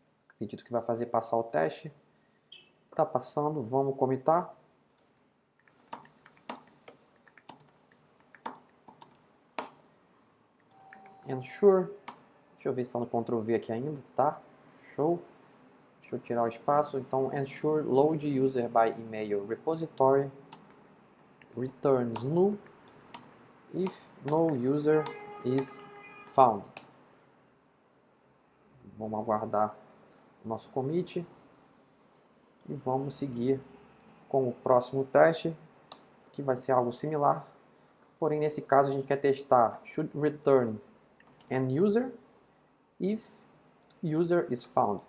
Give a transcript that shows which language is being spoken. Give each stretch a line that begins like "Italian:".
Portuguese: Acredito que vai fazer passar o teste. Está passando, vamos comitar. Ensure. Deixa eu ver se está no Ctrl V aqui ainda. Tá, show. Deixa eu tirar o espaço. Então,
English: ensure load user by email repository returns null if no user is found.
Portuguese: Vamos aguardar o nosso commit e vamos seguir com o próximo teste, que vai ser algo similar. Porém, nesse caso, a gente quer testar
English: should return an user if user is found.